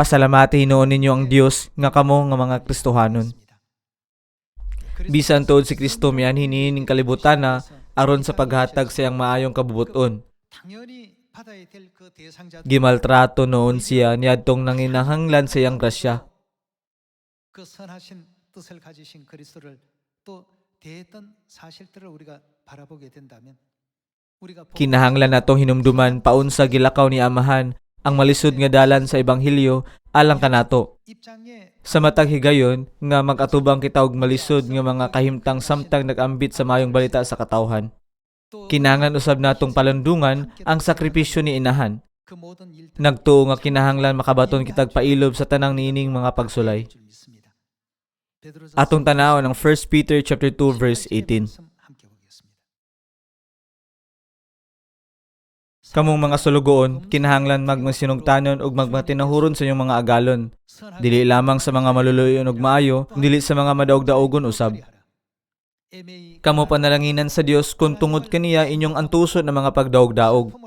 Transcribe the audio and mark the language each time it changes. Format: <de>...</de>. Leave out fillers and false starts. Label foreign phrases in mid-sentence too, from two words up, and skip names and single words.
<ceb>Pasalamati hinuon ninyo ang Dios nga kamo nga mga Kristohanon. Bisan tuod si Kristo miyan hinihining kalibutan na aron sa paghatag sa iyang maayong kabubuton. Gimaltrato noon siya niadtong nanginahanglan sa iyang grasya.</ceb> <ko>그 선하신 뜻을 가지신 그리스도를 또 대했던 사실들을 우리가 바라보게 된다면 우리가</ko> <ceb>Kinahanglan natong hinumduman paunsa gilakaw ni Amahan ang malisod nga dalan sa ebanghelyo alang kanato.</ceb> <ko>입장에</ko> <ceb>Sa matag higayon nga mag-atubang kita og malisod nga mga kahimtang samtang nag-ambit sa mayong balita sa katawhan. Kinahanglan usab natong palundungan ang sakripisyo ni Inahan.</ceb> <ko>그 모든 일들</ko> <ceb>Nagtuo nga kinahanglan makabaton kitag pailob sa tanang niining mga pagsulay.</ceb> <ko>줄 믿습니다. 베드로서</ko> <ceb>Atong tanawon ang 1 Peter</ceb> <en>chapter 2 verse 18.</en> <ko>함께 보겠습니다.</ko> <ceb>Kamong mga sulugoon, kinahanglan magmasinugtanon ug magmatinahuron sa inyong mga agalon. Dili lamang sa mga maluluyon ug maayo, dili sa mga madaog-daogon usab. Kamo panalanginan sa Dios kung tungod kaniya inyong antuson ng mga pagdaog-daog.</ceb>